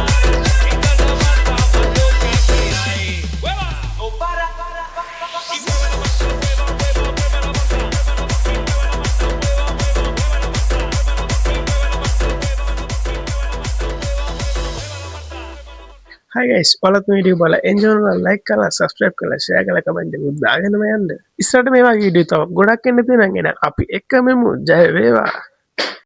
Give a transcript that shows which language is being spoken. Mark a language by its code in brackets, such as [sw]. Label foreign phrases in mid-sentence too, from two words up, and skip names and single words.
[es] Esta es la Marta más loca que hay. ¡Mueva! No para. Y mueve la Marta, mueva, mueva, mueva la Marta. Y mueve la Marta, mueva, mueva, mueva la Marta. Y mueve la Marta, [en] Hi guys, [si] ඔයාලත් මේ වීඩියෝ බලලා enjoy කරලා like කරලා subscribe කරලා share කරලා comment එකක් දාගෙනම යන්න. ඉස්සරහට මේ වගේ වීඩියෝ තව ගොඩක් එන්න තියෙනවා. එහෙනම් අපි එක්කමෙමු. ජය වේවා.